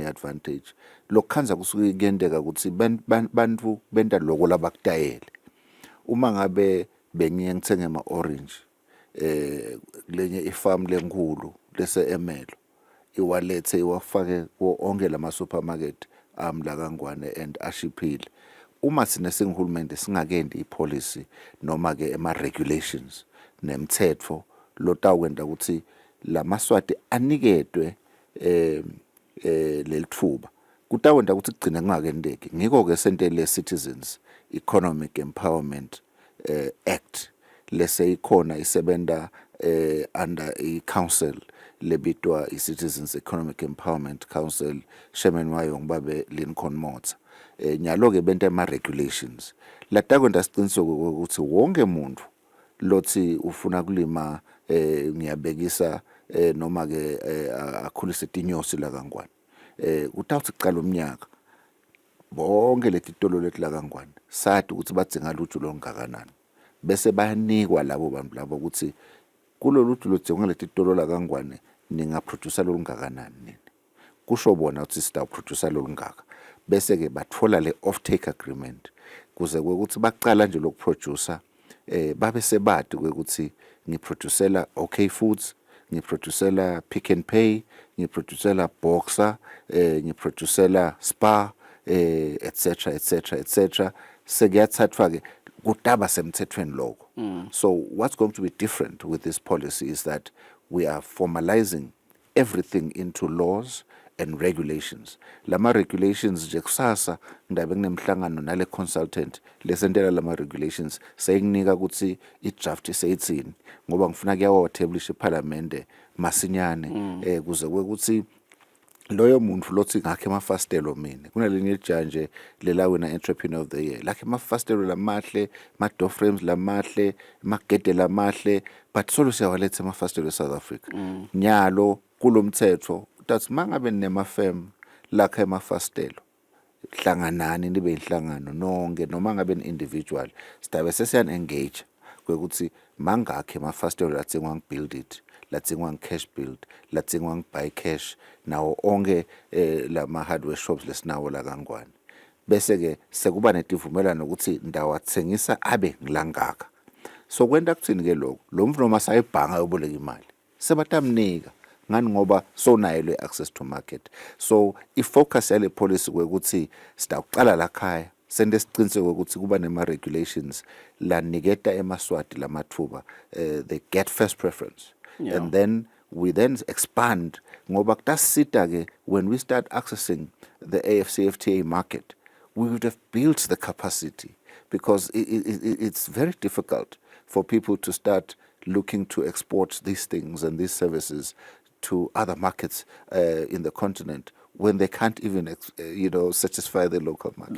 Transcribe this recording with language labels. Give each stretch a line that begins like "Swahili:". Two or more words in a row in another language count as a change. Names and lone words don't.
Swati: i-advantage lokukhanza kusuke kuyendeka ukuthi bantu benta loko labakutayele uma ngabe bengiye ngithenge ama-orange kulenye ifarm lenkulu lese Emelo iwalethe iwafake onke lama supermarket la kaNgwane and ashiphile uma sine singihulumende singakendi ipolicy noma ke ema-regulations nemthetho lotawukwenda ukuthi lamaswati aniketwe lelithuba kutawenda ukuthi kugcina kungakendeki ngiko-ke sente le-Citizens Economic Empowerment Act lese ikhona isebenta under i-council lebitwa i-Citizens Economic Empowerment Council chairman wayo ngibabe Lincoln Motsa nyalo-ke benta ama-regulations latakwenda siqiniseko ukuthi wonke muntu lothi ufuna kulima ngiyabekisa noma-ke akhulise tinyosi la kaNgwane utawuthi kuqala umnyaka bonke letitolo leti la kaNgwane sadi ukuthi badzinga luju longakanani bese bayanikwa labo bantu labo ukuthi kulolu luju lodzinga letitolo la kaNgwane ningaproducer lolungakanani nini kusho bona ukuthi sitawuproducer lolungaka bese ke bathola le
English: off-take agreement
Swati: kuze kwekuthi baqala nje lokuproducer babe sebadi kwekuthi ngiproducela OK Foods ngiproducela Pick and Pay ngiproducela Boxer ngiproducela Spar etc sekuyathathwa ke kutaba semthethweni lokho
English: so what's going to be different with this policy is that we are formalizing everything into laws and regulations
Swati: lama regulations nje kusasa ndabe kunemhlangano nale consultant lesentela lama regulations sayikunika ukuthi i-draft iseyithini ngoba ngifuna kuyawa establish iparliament masinyane kuze kwekuthi loyo muntu lothi ngakhe amafastelo mina kunalenye ijanje lela wena
English: entrepreneur of the year
Swati: lakhe amafastelo lamahle ma
English: door frames
Swati: lamahle magede lamahle but solo siyawaletha amafastelo eSouth Africa nyalo kulomthetho that mangabe nemafirm lakhe amafastelo hlanganani nibe inhlangano nonke noma ngabe individual sidabe sesiyan engage kwekuthi mangakhe amafastelo lathengwa ngibuild it lathengwa cash build lathengwa buy cash nawo onke lama
English: hardware shops
Swati: lesinawo la kaNgwane bese ke sekuba netivumelano ukuthi ndawathengisa abe ngilangaka so kwenta kuthini ke lokho lo mfu noma sayibhanga yoboleka imali sebatamnika ngani ngoba so nayo le
English: access to market
Swati: so ifocus yale policy kwekuthi sitaqala la khaya sende siqiniseke ukuthi kuba nema regulations la niketa emaswati lamathuba
English: they get first preference and then we then expand
Swati: ngoba kutasita ke
English: when we start accessing the AfCFTA market we would have built the capacity because it's very difficult for people to start looking to export these things and these services to other markets in the continent when they can't even, satisfy the local market.